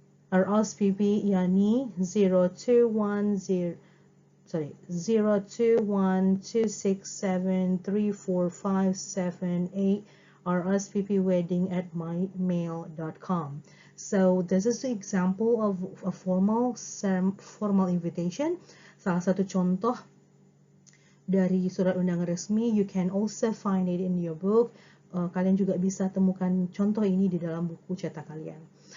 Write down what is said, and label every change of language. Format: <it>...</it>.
<en>RSVP Yani 0212673457 RSVP wedding at mymail.com. So this is the example of a formal invitation.</en> <id>Salah satu contoh dari surat undangan resmi.</id> <en>You can also find it in your book.</en> <id>Kalian juga bisa temukan contoh ini di dalam buku cetak kalian.</id>